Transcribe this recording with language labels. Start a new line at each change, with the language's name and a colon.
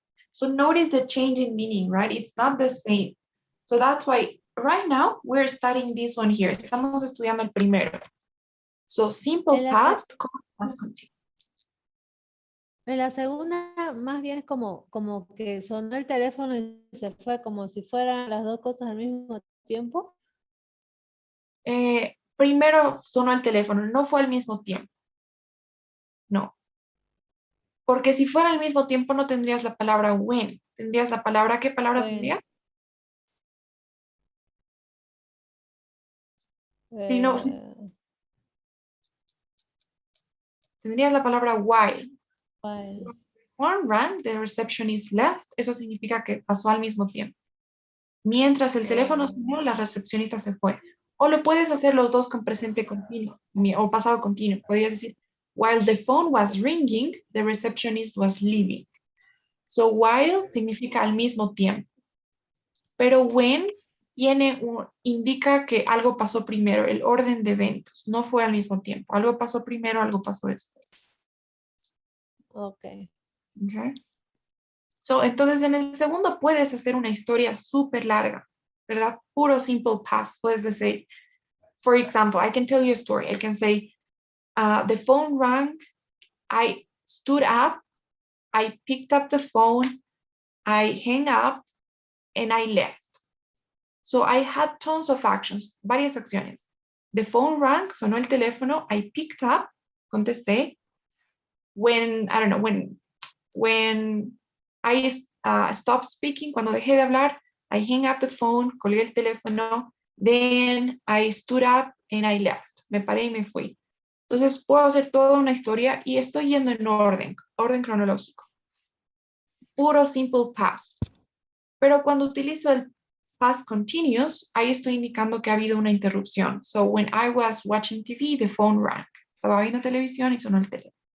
English: So notice the change in meaning, right? It's not the same. So that's why right now we're studying this one here.
Spanish: Estamos estudiando el primero.
English: So simple
Spanish: En la
English: past, past continuous.
Spanish: En la segunda, más bien es como que sonó el teléfono y se fue, como si fueran las dos cosas al mismo tiempo. Primero sonó el teléfono, no fue al mismo tiempo. No. Porque si fuera al mismo tiempo no tendrías la palabra when. Tendrías la palabra, ¿qué palabra tendría? Si no, tendrías la palabra while.
English: One rang, the receptionist left.
Spanish: Eso significa que pasó al mismo tiempo. Mientras el teléfono sonó, la recepcionista se fue. O lo puedes hacer los dos con presente continuo o pasado continuo. Podrías decir,
English: while the phone was ringing, the receptionist was leaving.
Spanish: So while significa al mismo tiempo. Pero when indica que algo pasó primero, el orden de eventos. No fue al mismo tiempo. Algo pasó primero, algo pasó después.
English: Okay. Okay.
Spanish: So, entonces en el segundo puedes hacer una historia súper larga, ¿verdad?
English: Puro simple past.
Spanish: Puedes decir,
English: for example, I can tell you a story. I can say, the phone rang, I stood up, I picked up the phone, I hung up, and I left. So I had tons of actions,
Spanish: varias acciones.
English: The phone rang,
Spanish: sonó el teléfono,
English: I picked up,
Spanish: contesté.
English: When, I don't know, when I stopped speaking,
Spanish: cuando dejé de hablar,
English: I hung up the phone,
Spanish: colgué el teléfono,
English: then I stood up and I left.
Spanish: Me paré y me fui. Entonces puedo hacer toda una historia y estoy yendo en orden cronológico. Puro simple past. Pero cuando utilizo el past continuous, ahí estoy indicando que ha habido una interrupción.
English: So when I was watching TV, the phone rang.
Spanish: Estaba viendo televisión y sonó el teléfono.